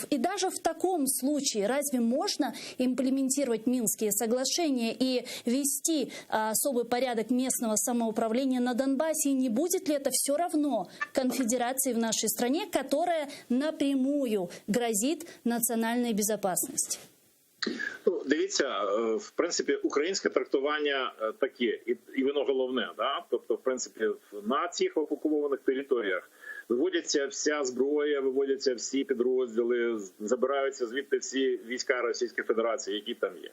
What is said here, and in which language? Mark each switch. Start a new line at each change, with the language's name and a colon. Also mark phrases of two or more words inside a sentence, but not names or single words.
Russian: И даже в таком случае разве можно имплементировать Минские соглашения и вести особый порядок местного самоуправления на Донбассе? И не будет ли это все равно конфедерации в нашей стране, которая напрямую грозит национальной безопасности?
Ukrainian: Ну, дивіться, в принципі, українське трактування таке, і воно головне, да? Тобто, в принципі, на цих окупованих територіях виводяться вся зброя, виводяться всі підрозділи, забираються звідти всі війська Російської Федерації, які там є.